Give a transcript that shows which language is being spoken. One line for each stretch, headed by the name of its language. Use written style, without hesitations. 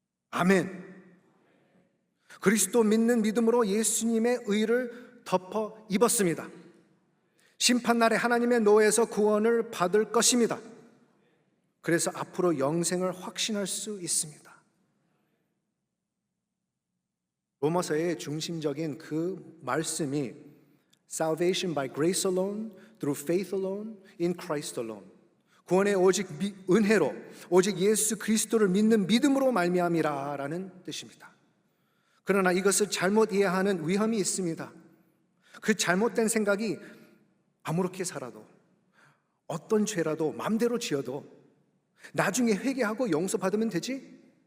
Korean: 아멘. 그리스도 믿는 믿음으로 예수님의 의를 덮어 입었습니다. 심판날에 하나님의 노에서 구원을 받을 것입니다. 그래서 앞으로 영생을 확신할 수 있습니다.
English: 로마서의 중심적인 그 말씀이 Salvation by grace alone, through faith alone, in Christ alone.
Korean: 구원의 오직 은혜로, 오직 예수 그리스도를 믿는 믿음으로 말미암이라라는 뜻입니다. 그러나 이것을 잘못 이해하는 위험이 있습니다. 그 잘못된 생각이 아무렇게 살아도, 어떤 죄라도 마음대로 지어도 나중에 회개하고 용서받으면 되지?